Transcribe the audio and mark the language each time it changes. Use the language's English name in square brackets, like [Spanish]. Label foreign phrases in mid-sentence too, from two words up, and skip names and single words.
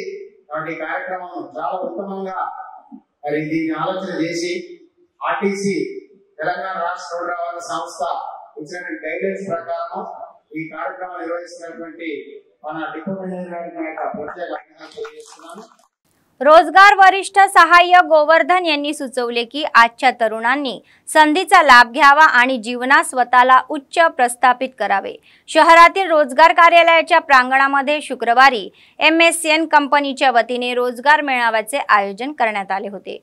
[Telugu] కాబట్టి ఈ కార్యక్రమం చాలా ఉత్తమంగా మరి దీన్ని ఆలోచన చేసి ఆర్టీసీ తెలంగాణ రాష్ట్ర రోడ్డు రవాణా సంస్థ ఇచ్చినటువంటి గైడెన్స్ ప్రకారం ఈ కార్యక్రమం నిర్వహిస్తున్నటువంటి మన [English] depot manager [Telugu] గారికి ప్రత్యేక అభినందనలు తెలియజేస్తున్నాను। [Marathi] रोजगार वरिष्ठ सहाय्यक गोवर्धन यांनी सुचवले की आजच्या तरुणांनी संधीचा लाभ घ्यावा आणि जीवनात स्वतःला उच्च प्रस्थापित करावे। शहरातील रोजगार कार्यालयाच्या प्रांगणामध्ये शुक्रवारी MSN कंपनीच्या वतीने रोजगार मेळाव्याचे आयोजन करण्यात आले होते।